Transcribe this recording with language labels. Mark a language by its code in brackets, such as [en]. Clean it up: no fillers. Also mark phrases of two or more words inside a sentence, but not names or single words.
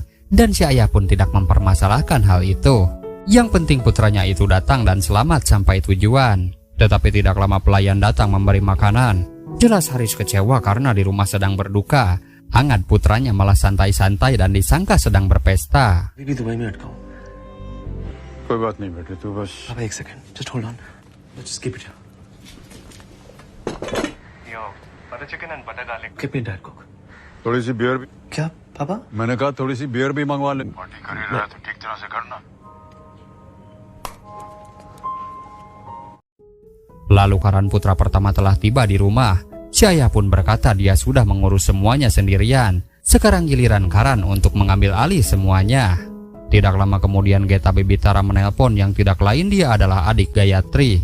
[id] Dan si ayah pun tidak mempermasalahkan hal itu. Yang penting putranya itu datang dan selamat sampai tujuan. Tetapi tidak lama pelayan datang memberi makanan. Jelas Haris kecewa karena di rumah sedang berduka. Angad putranya malah santai-santai dan disangka sedang berpesta. [hi] अभी भी दुबई में अटका हूँ। कोई बात नहीं बेटे, तू बस पापा एक सेकंड, [en] just hold on. Let's just keep it here. Yo, butter chicken and butter garlic. Give me Diet Coke. [hi] थोड़ी सी बियर भी। क्या पापा? मैंने कहा थोड़ी सी बियर भी मंगवा ले। पार्टी कर ही रहा है तो ठीक तरह से करना। [id] Lalu Karan putra pertama telah tiba di rumah. Si ayah pun berkata dia sudah mengurus semuanya sendirian. Sekarang giliran Karan untuk mengambil alih semuanya. Tidak lama kemudian Geta Bibi Tara menelpon yang tidak lain dia adalah adik Gayatri.